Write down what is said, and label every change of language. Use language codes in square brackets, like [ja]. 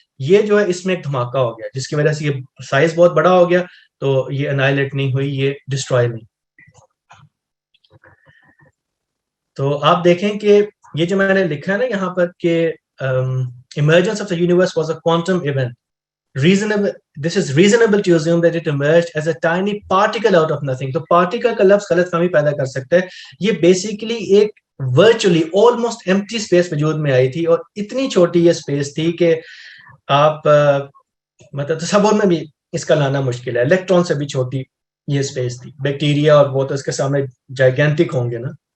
[ur] یہ جو ہے اس میں ایک دھماکہ ہو گیا جس کی وجہ سے یہ سائز بہت بڑا ہو گیا, تو یہ انائلیٹ نہیں ہوئی, یہ ڈسٹرائے نہیں. تو آپ دیکھیں کہ یہ جو میں نے لکھا ہے نا یہاں پر کہ [en] emergence of the universe was a quantum event. This is reasonable to assume that it emerged as a tiny particle out of nothing. [ur] تو particle کا لفظ غلط فہمی پیدا کر سکتا ہے. یہ بیسیکلی ایک ورچولی آلموسٹ ایمٹی اسپیس وجود میں آئی تھی, اور اتنی چھوٹی یہ اسپیس تھی کہ آپ مطلب تصور میں بھی اس کا لانا مشکل ہے. الیکٹران سے بھی چھوٹی یہ اسپیس تھی. بیکٹیریا اور وہ تو اس کے سامنے جائگینٹک ہوں گے نا.